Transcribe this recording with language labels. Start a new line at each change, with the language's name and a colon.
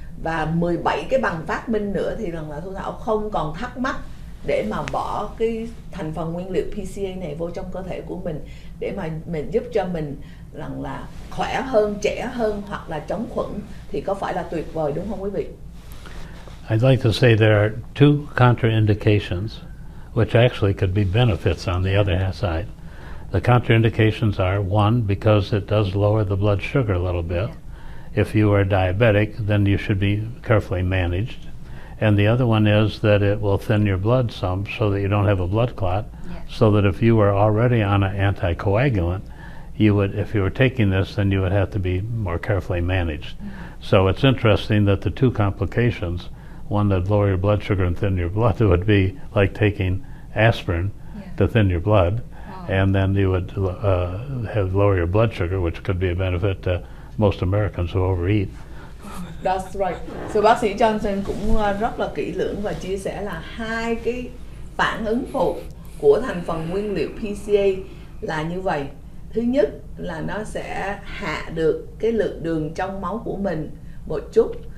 Vietnamese: Và 17 cái bằng phát minh nữa thì rằng là Thu Thảo không còn thắc mắc để mà bỏ cái thành phần nguyên liệu PCA này vô trong cơ thể của mình, để mà mình giúp cho mình rằng là khỏe hơn, trẻ hơn, hoặc là chống khuẩn, thì có phải là tuyệt vời đúng không quý vị?
English: I'd like to say there are two contraindications, which actually could be benefits on the other side. The contraindications are, one, because it does lower the blood sugar a little bit. If you are diabetic, then you should be carefully managed. And the other one is that it will thin your blood some so that you don't have a blood clot, so that if you were already on an anticoagulant, you would, if you were taking this, then you would have to be more carefully managed. So it's interesting that the two complications, one that lower your blood sugar and thin your blood, would be like taking aspirin to thin your blood, and then you would have lower your blood sugar, which could be a benefit to most Americans who overeat. That's right.
Vietnamese: So bác sĩ Johnson cũng rất là kỹ lưỡng và chia sẻ là hai cái phản ứng phụ của thành phần nguyên liệu PCA là như vậy. Thứ nhất là nó sẽ hạ được cái lượng đường trong máu của mình một chút.